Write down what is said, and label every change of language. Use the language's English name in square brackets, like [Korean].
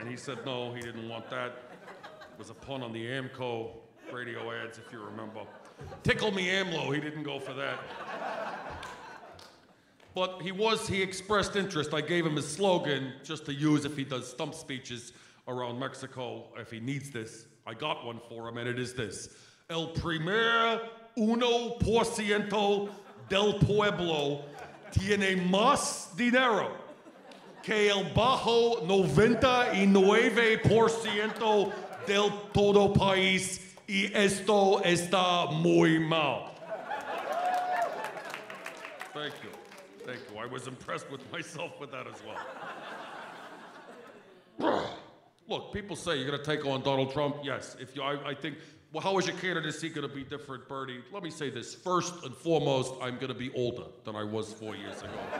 [English] And he said no, he didn't want that. It was a pun on the AMCO radio ads, if you remember. Tickle me AMLO, he didn't go for that. But he expressed interest. I gave him his slogan just to use if he does stump speeches around Mexico, if he needs this. I got one for him, and it is this. [Spanish] El primer 1% del pueblo tiene más dinero que el bajo 99% del todo país, y esto está muy mal. [English] Thank you. Thank you. I was impressed with myself with that as well. Look, people say you're going to take on Donald Trump. Yes. I think, well, how is your candidacy going to be different, Bernie? Let me say this. First and foremost, I'm going to be older than I was 4 years ago.